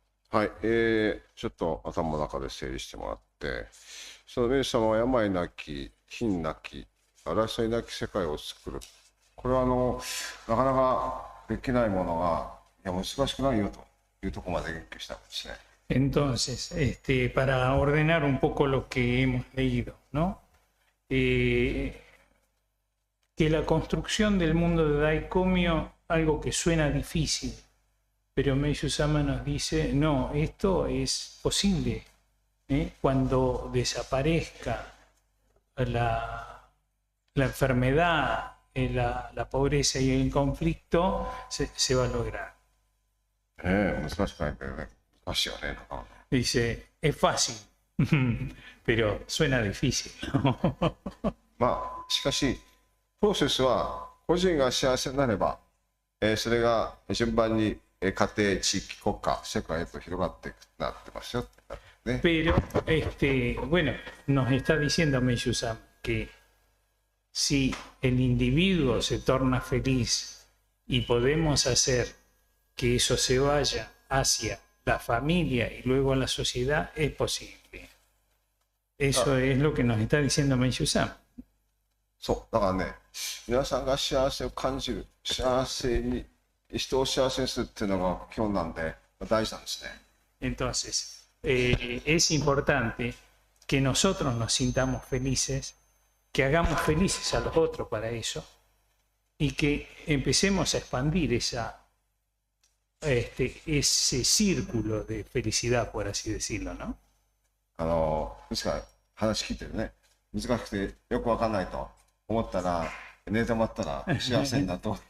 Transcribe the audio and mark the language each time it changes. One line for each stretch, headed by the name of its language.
Japanese: はい、ちょっと頭の中で整理してもらって、その明治様は病なき、貧なき、争いなき世界を作る。これはなかなかできないものが、いや難しくないよというところまで言及したんですね。
Spanish: Entonces, para ordenar un poco lo que hemos leído, ¿no? Que la construcción del mundo de Daikomyo, algo que suena difícil, pero Meishu-sama nos dice, no, esto es posible. Cuando desaparezca la enfermedad, la pobreza y el conflicto, se va a lograr.
Japanese: 難しくないけどね。難しいよね。
Spanish: Dice, es fácil, pero suena difícil.
Japanese: まあ、しかし、プロセスは個人が幸せになれば、それが順番に家庭、地域、国家、世界へと広がっていくなってますよってね。
Spanish: Pero, bueno, nos está diciendo Meishu-san que si el individuo se torna feliz y podemos hacer que eso se vaya hacia la familia y luego a la sociedad, es posible. Eso es lo que nos está diciendo Meishu-san.
Japanese: そう。だからね、皆さんが幸せを感じる、幸せに、人を幸せにするっていうのが基本なんで、大事なんですね。
Spanish: Entonces, es importante que nosotros nos sintamos felices, que hagamos felices a los otros para eso y que empecemos a expandir ese círculo de felicidad, por así decirlo, ¿no?
Japanese: ですから話聞いてるね、難しくてよくわかんないと思ったら、寝てもらったら幸せになると。